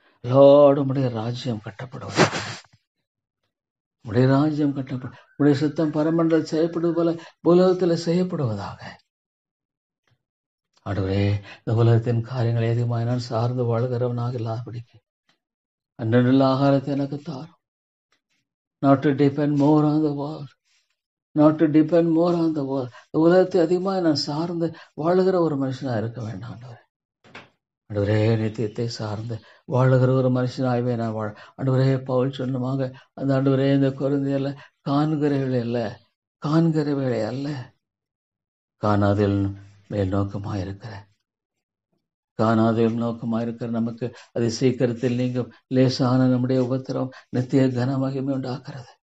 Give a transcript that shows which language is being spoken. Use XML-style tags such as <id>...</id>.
<ta>Lord, உடைய ராஜ்யம் கட்டப்படுவது, உடைய ராஜ்யம் கட்டப்படும், உடைய சித்தம் பரமண்டல் செய்யப்படுவது போல உலகத்தில் செய்யப்படுவதாக. ஆண்டவரே, இந்த உலகத்தின் காரியங்களை அதிகமாக நான் சார்ந்து வாழ்கிறவனாக இல்லாதபடிக்கு அன்றனுள்ள ஆகாரத்தை எனக்கு தாரும்.</ta> <en>Not to depend more on the world. Not to depend more on the world.</en> <ta>உலகத்தை அதிகமாக நான் சார்ந்து வாழுகிற ஒரு மனுஷனாக இருக்க வேண்டாம் ஆண்டவரே. ஆண்டவரே, நித்தியத்தை சார்ந்து வாழுகிற ஒரு மனுஷனாகவே நான் வாழ. ஆண்டவரே, பவுல் சொன்னமாக அந்த ஆண்டவரே, இந்த கொரிந்தியர்ல காண்கிற வேலை அல்ல, காண்கிற வேலை அல்ல, காணாதில் மேல் நோக்கமாக இருக்கிற, காணாதில் நோக்கமாக இருக்கிற நமக்கு அது சீக்கிரத்தில் நீங்கும் லேசான நம்முடைய உபத்திரம் நித்திய கன மகிமை உண்டாக்குறது.</ta>